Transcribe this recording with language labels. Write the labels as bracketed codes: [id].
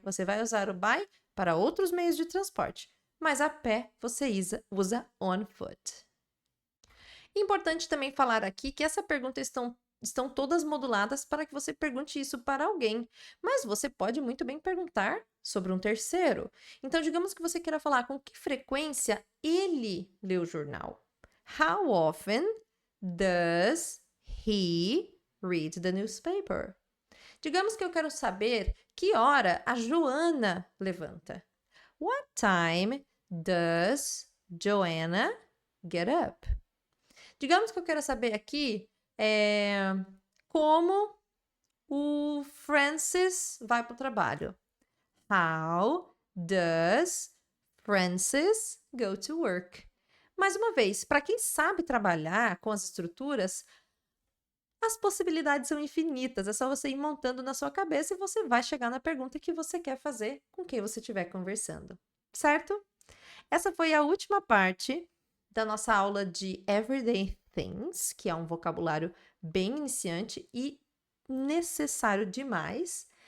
[pt] Você vai usar o by para outros meios de transporte. Mas a pé você usa [en] on foot. [pt] Importante também falar aqui que essa pergunta estão todas moduladas para que você pergunte isso para alguém. Mas você pode muito bem perguntar sobre um terceiro. Então, digamos que você queira falar com que frequência ele lê o jornal. [en] How often does he read the newspaper? [pt] Digamos que eu quero saber que hora a Joana levanta. [en] What time does Joanna get up? [pt] Digamos que eu quero saber aqui como o Francis vai para o trabalho. [en] How does Francis go to work? [pt] Mais uma vez, para quem sabe trabalhar com as estruturas, as possibilidades são infinitas. É só você ir montando na sua cabeça e você vai chegar na pergunta que você quer fazer com quem você estiver conversando. Certo? Essa foi a última parte da nossa aula de Everyday Things, que é um vocabulário bem iniciante e necessário demais.